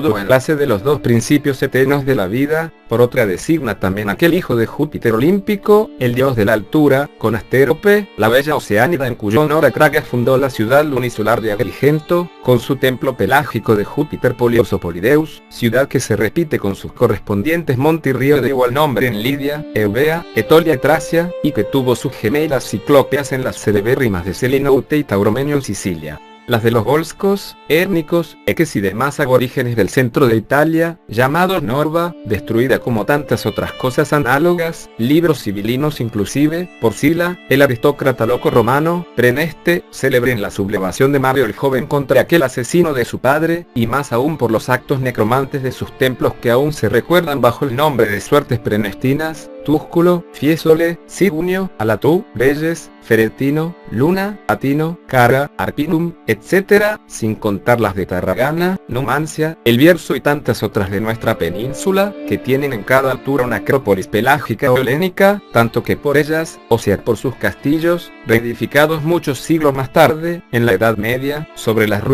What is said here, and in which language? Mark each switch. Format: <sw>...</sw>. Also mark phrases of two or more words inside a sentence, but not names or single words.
<es>nudo o enlace de los dos principios eternos de la vida, por otra designa también aquel hijo de Júpiter olímpico, el dios de la altura, con Astérope, la bella oceánida en cuyo honor Acragas fundó la ciudad lunisolar de Agrigento, con su templo pelágico de Júpiter Polios o Polideus, ciudad que se repite con sus correspondientes monte y río de igual nombre en Lidia, Eubea, Etolia y Tracia, y que tuvo sus gemelas ciclópeas en las celebérrimas de Selinoute y Tauromenio en Sicilia. Las de los volscos, érnicos, eques y demás aborígenes del centro de Italia, llamados Norba, destruida como tantas otras cosas análogas, libros civilinos inclusive, por Sila, el aristócrata loco romano, Preneste, célebre en la sublevación de Mario el joven contra aquel asesino de su padre, y más aún por los actos necromantes de sus templos que aún se recuerdan bajo el nombre de suertes prenestinas, Túsculo, Fiesole, Sigunio, Alatú, Belles, Feretino, Luna, Atino, Cara, Arpinum, etc., sin contar las de Tarragana, Numancia, El Bierzo y tantas otras de nuestra península, que tienen en cada altura una acrópolis pelágica o helénica, tanto que por ellas, o sea por sus castillos, reedificados muchos siglos más tarde, en la Edad Media, sobre las</es>